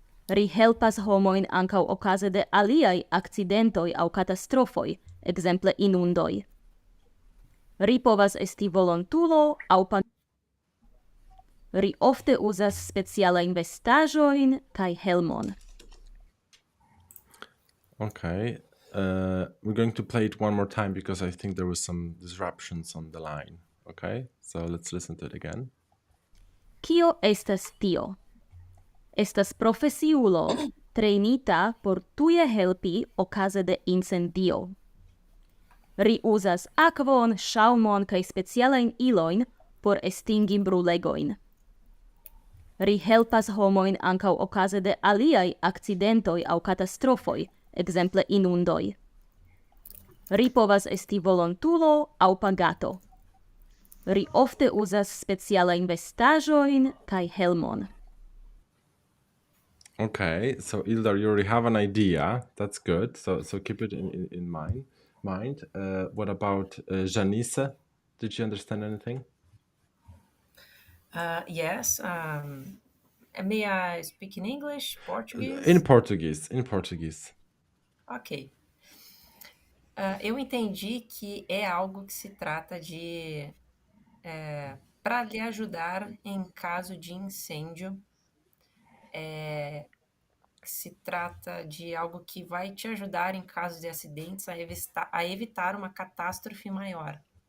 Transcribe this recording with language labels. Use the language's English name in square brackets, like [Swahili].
[Esperanto] Ri helpas homojn ankaŭ okaze de aliaj akcidentoj aŭ katastrofoj, ekzemple inundoj. Ri povas esti volontulo aŭ Ri ofte uzas specialajn vestaĵojn kaj helmon. [English] Okay, we're going to play it one more time because I think there was some disruptions on the line. Okay, so let's listen to it again. [Esperanto] Kio estas tio? Estas profesiulo trejnita por tuje helpi okaze de incendio. Ri uzas akvon, ŝaŭmon kaj specialajn ilojn por estingi brulegojn. Ri helpas homojn ankaŭ okaze de aliaj akcidentoj aŭ katastrofoj, ekzemple inundoj. Ri povas esti volontulo aŭ pagato. Ri ofte uzas specialajn vestaĵojn kaj helmon. [English] Okay, so Ildar, you already have an idea. That's good. So keep it in mind. What about Janice? Did you understand anything? Yes. May I speak in English, Portuguese? In Portuguese. Ok. [Portuguese] Eu entendi que é algo que se trata de para lhe ajudar em caso de incêndio. Se trata de algo que vai te ajudar em caso de acidentes a evitar uma catástrofe maior.